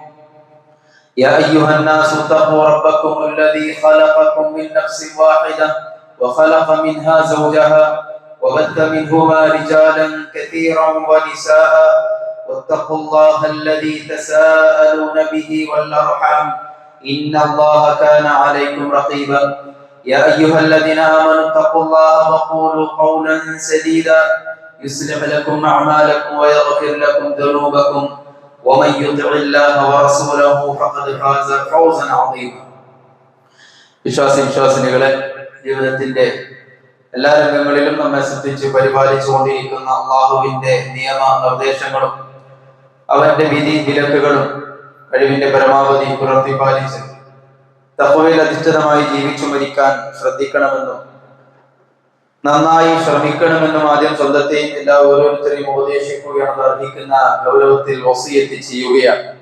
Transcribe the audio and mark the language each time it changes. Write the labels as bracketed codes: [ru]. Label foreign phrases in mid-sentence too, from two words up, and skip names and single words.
[ar] يا أيها الناس اتقوا ربكم الذي خلقكم من نفس واحدة وخلق منها زوجها وبث منهما رجالا كثيرا ونساء واتقوا الله الذي تساءلون به والأرحام إن الله كان عليكم رقيبا. يا أيها الذين آمنوا اتقوا الله وقولوا قولا سديدا يصلح لكم أعمالكم ويغفر لكم ذنوبكم ومن يطع الله ورسوله فقد فاز فوزا عظيما. [ml] വിശ്വാസിനികളെ, ജീവിതത്തിന്റെ എല്ലാ രംഗങ്ങളിലും നമ്മെ ശ്രദ്ധിച്ച് പരിപാലിച്ചുകൊണ്ടിരിക്കുന്ന അള്ളാഹുവിന്റെ നിയമ നിർദ്ദേശങ്ങളും അവന്റെ വിധി വിലക്കുകളും കഴിവിന്റെ പരമാവധി പുലർത്തിപ്പാലിച്ച് തഖ്വയിൽ അധിഷ്ഠിതമായി ജീവിച്ചു മരിക്കാൻ ശ്രദ്ധിക്കണമെന്നും നന്നായി ശ്രമിക്കണമെന്നും ആദ്യം സ്വന്തത്തെയും എല്ലാ ഓരോരുത്തരെയും ഉപദേശിക്കുകയാണെന്ന് അർഹിക്കുന്ന ഗൗരവത്തിൽ വസിയത്ത് ചെയ്യുകയാണ്.